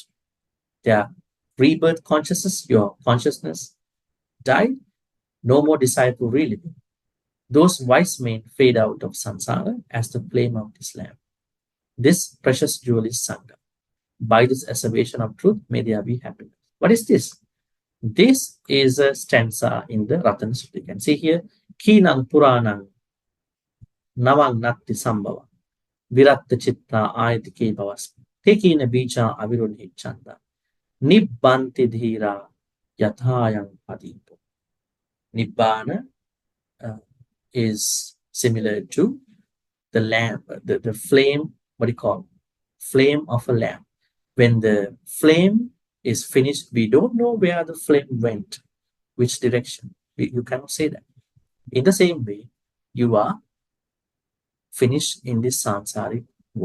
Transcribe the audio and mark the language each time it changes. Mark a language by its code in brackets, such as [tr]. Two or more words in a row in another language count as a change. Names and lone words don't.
[en] Their rebirth consciousness, your consciousness died, no more desire to relive. Those wise men fade out of samsara as the flame of this lamp. This precious jewel is Sangha. By this assertion of truth, may there be happiness. What is this? This is a stanza in the Ratana Sutta. You can see here, [pi] Kinang Puranang Navang Natti Sambhava Viratta Chitta Ayatike Bhavas Tekina Bija Aviruni Chanda Nibbanti Dhira Yathayang Padipo. [en] Nibbana is similar to the lamp, the flame, what do you call? Flame of a lamp. When the flame is finished, we don't know where the flame went, which direction. You cannot say that. In the same way, you are finished in this samsaric world.